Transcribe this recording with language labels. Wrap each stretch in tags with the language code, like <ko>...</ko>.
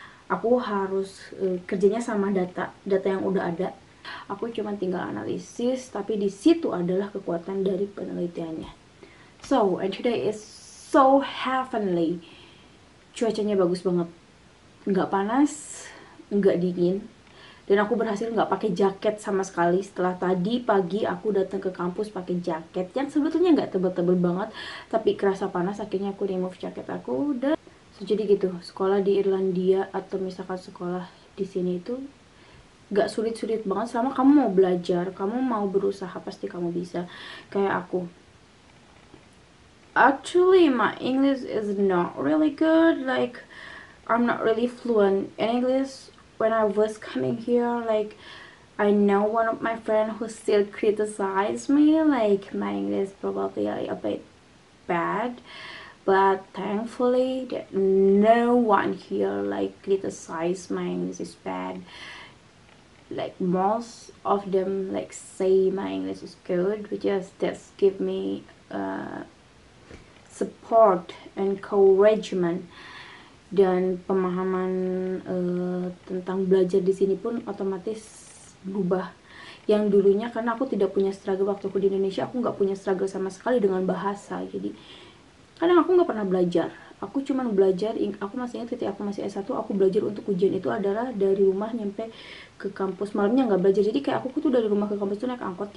<id>Aku harus kerjanya sama data yang udah ada. Aku cuma tinggal analisis, tapi di situ adalah kekuatan dari penelitiannya.</id> <en>So, and today is so heavenly.</en> <id>Cuacanya bagus banget, nggak panas, nggak dingin. Dan aku berhasil nggak pakai jaket sama sekali. Setelah tadi pagi aku datang ke kampus pakai jaket yang sebetulnya nggak tebel-tebel banget, tapi kerasa panas. Akhirnya aku remove jaket aku. Dan jadi gitu, sekolah di Irlandia atau misalkan sekolah di sini itu nggak sulit-sulit banget. Selama kamu mau belajar, kamu mau berusaha, pasti kamu bisa. Kayak aku.</id> <en>Actually, my English is not really good. Like, I'm not really fluent in English. When I was coming here, like, I know one of my friends who still criticized me, like my English probably a bit bad, but thankfully that no one here like criticized my English is bad. Like most of them like say my English is good, which is that's give me support, encouragement,</en> <id>dan pemahaman tentang belajar di sini pun otomatis berubah. Yang dulunya, karena aku tidak punya struggle waktu aku di Indonesia, aku nggak punya struggle sama sekali dengan bahasa. Jadi kadang aku nggak pernah belajar. Aku cuma belajar, aku masih ingat ketika aku masih S1, aku belajar untuk ujian itu adalah dari rumah nyampe ke kampus. Malamnya nggak belajar, jadi kayak aku tuh dari rumah ke kampus tuh naik angkot.</id>